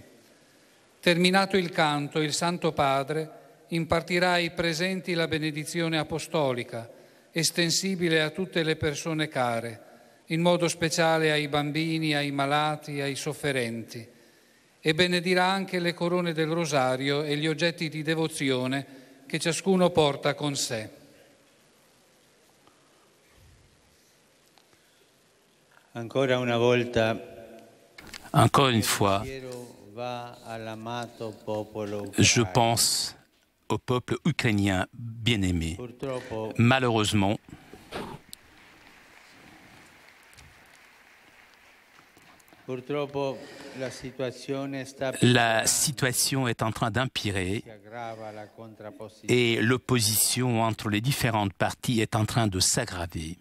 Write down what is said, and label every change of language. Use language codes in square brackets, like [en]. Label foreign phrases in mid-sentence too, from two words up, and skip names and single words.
[it] Terminato il canto, il Santo Padre impartirà ai presenti la benedizione apostolica, estensibile a tutte le persone care, in modo speciale ai bambini, ai malati, ai sofferenti, e benedirà anche le corone del rosario e gli oggetti di devozione che ciascuno porta con sé. Ancora una volta, [fr] Encore une fois, je pense au peuple ukrainien bien-aimé. Malheureusement, la situation est en train d'empirer et l'opposition entre les différentes parties est en train de s'aggraver.